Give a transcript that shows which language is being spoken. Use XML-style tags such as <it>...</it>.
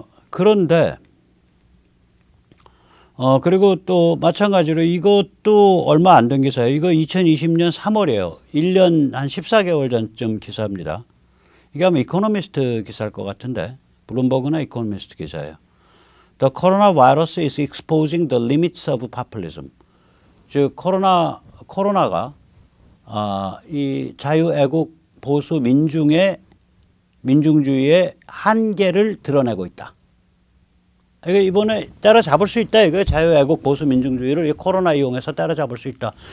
<ko>그런데, 그리고 또 마찬가지로 이것도 얼마 안 된 기사예요. 이거 2020년 3월이에요. 1년 한 14개월 전쯤 기사입니다. 이게 아마 이코노미스트 기사일 것 같은데, 블룸버그나 이코노미스트 기사예요.</ko> <en>The coronavirus is exposing the limits of populism.</en> <ko>즉 코로나가 이 자유애국 보수 민중주의의 한계를 드러내고 있다. 이게 이번에 때려잡을 수 있다. 이거 자유애국 보수 민중주의를 이 코로나 이용해서 때려잡을 수 있다.</ko>